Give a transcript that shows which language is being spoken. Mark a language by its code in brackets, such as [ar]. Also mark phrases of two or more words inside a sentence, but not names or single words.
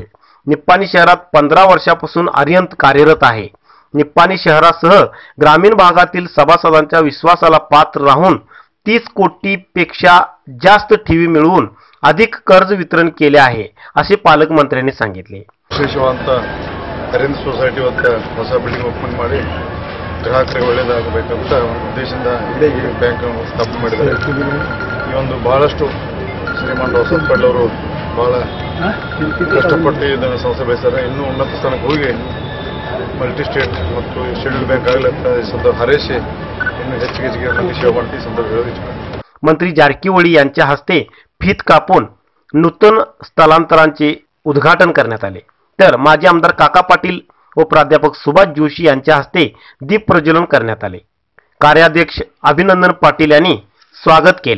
[mr] निप्पाणी शहरात 15 वर्षापासून अरिहंत कार्यरत आहे. निप्पाणी शहरासह ग्रामीण भागातील सभासदांच्या विश्वासाला पात्र राहून 30 कोटीपेक्षा जास्त ठेवी मिळवून अधिक कर्ज वितरण केले आहे असे पालकमंत्र्यांनी सांगितले. [kn] ವಿಶೇಷವಾದ ಅರಿಹಂತ್ ಸೊಸೈಟಿ ಹೊಸ [en] building open [kn] ಮಾಡಿ ಗ್ರಾಹಕರಿಗೆ ಒಳ್ಳೆಯದಾಗಬೇಕಂತ ಉದ್ದೇಶದಿಂದ ಈ ಬ್ಯಾಂಕ್ ಸ್ಥಾಪನೆ ಮಾಡಿದ್ದಾರೆ. ಈ ಒಂದು ಬಹಳಷ್ಟು ಶ್ರೀಮಾನ್ ರಾವಸಾಹೇಬ್ ಪಾಟೀಲ್ ಅವರು ಬಹಳ ಕಷ್ಟಪಟ್ಟು ಇದನ್ನು ಸಂಸ್ಥೆ ಬೆಳೆಸಿದ್ದಾರೆ. ಇನ್ನೂ ಉನ್ನತ ಸ್ಥಾನಕ್ಕೆ ಹೋಗಿ [en] multi state [kn] ಮತ್ತು [en] schedule bank [kn] ಆಗಲಂತ ಸಂದರ್ಭ ಹಾರೈಸಿ ಇನ್ನು ಹೆಚ್ಚಿಗೆ ಸೇವೆ ಮಾಡ್ತೀವಿ ಸಂದರ್ಭ ಹೇಳೋದಿತ್ತು. [mr] मंत्री जारकीहोळी यांच्या हस्ते फीत कापून नूतन स्थलांतरांचे उद्घाटन करण्यात आले. तर माजी आमदार काका पाटील व प्राध्यापक सुभाष जोशी यांच्या हस्ते दीप प्रज्वलन करण्यात आले. कार्याध्यक्ष अभिनंदन पाटील यांनी स्वागत केले.